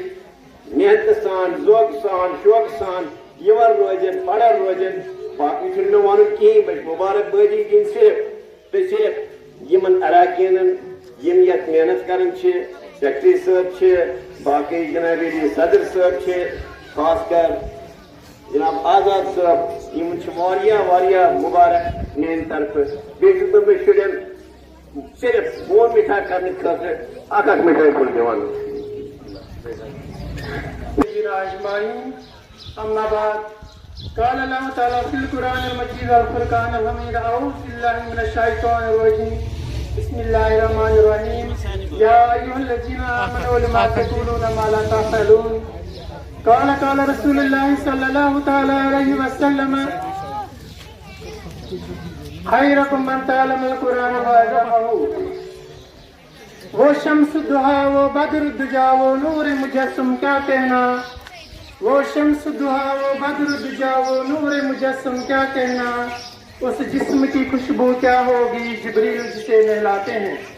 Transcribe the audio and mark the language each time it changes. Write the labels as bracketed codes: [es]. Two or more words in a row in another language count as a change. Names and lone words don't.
[ks] محنت سان ذوق سان شوق سان یور روزن پڑھن روزن باقی چھُنہٕ مےٚ ونُن کِہیٖنۍ بہٕ چھُس مُبارک بٲدی دِنۍ صرف تہٕ صرف یمن اراکیٖنن یم یت محنت کران سیکٹری صٲب باقی جناب صدر صٲب خاص کر جناب آزاد صٲب یم واریاہ واریاہ مبارک میانہِ طرفہٕ بیٚیہِ چھُس بہٕ شُرٮ۪ن صرف مول مِٹھا کرنہٕ خٲطرٕ اکھ مِٹھٲے کُل دِوان [ar] اجمعین اما بعد قال الله تعالى في القرآن المجيد والفرقان الحميد اعوذ بالله من الشيطان الرجيم بسم الله الرحمن الرحيم يا ايها الذين امنوا لما تقولون ما لا تفعلون قال رسول الله صلى الله تعالى عليه وسلم خيركم من تعلم القرآن وعلمه [ur] وہ شمس دہا وہ بدر دجا وہ نور مجسم کیا کہنا وہ شمس دہا وہ بدر دجا وہ نور مجسم کیا کہنا اس جسم کی خوشبو کیا ہوگی جبریل جسے نہلاتے ہیں